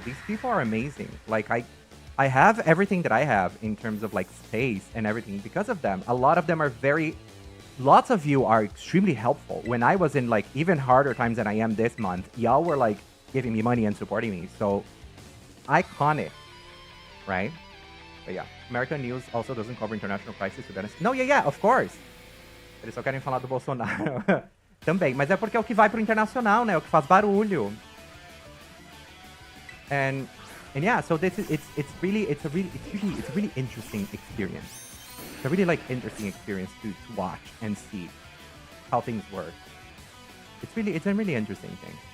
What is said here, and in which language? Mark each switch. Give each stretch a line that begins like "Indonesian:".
English: These people are amazing. Like I have everything that I have in terms of like space and everything because of them. A lot of them are lots of you are extremely helpful. When I was in like even harder times than I am this month, y'all were like giving me money and supporting me. So iconic, right? But yeah, American news also doesn't cover international crisis, to be honest. No, yeah, of course.
Portuguese: Eles só querem falar do Bolsonaro. Também, mas é porque é o que vai pro internacional, né? É o que faz barulho.
English: And yeah, so this is it's a really interesting experience. It's a really like interesting experience to watch and see how things work. It's a really interesting thing.